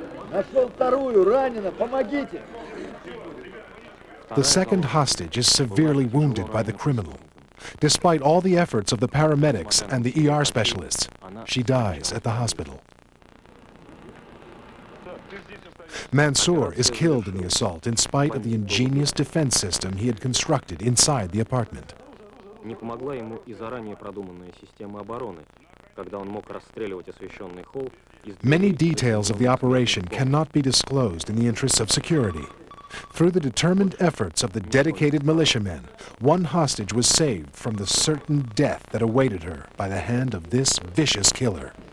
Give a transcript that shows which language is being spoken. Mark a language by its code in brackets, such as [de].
[ru] Нашел вторую, ранена, помогите. [en] The second hostage is severely wounded by the criminal. Despite all the efforts of the paramedics and the ER specialists, she dies at the hospital. Mansour is killed in the assault in spite of the ingenious defense system he had constructed inside the apartment. [ru] Не помогла ему и заранее продуманная система обороны, когда он мог расстреливать освещенный холл. [en] Many details of the operation cannot be disclosed in the interests of security. Through the determined efforts of the dedicated militiamen, one hostage was saved from the certain death that awaited her by the hand of this vicious killer.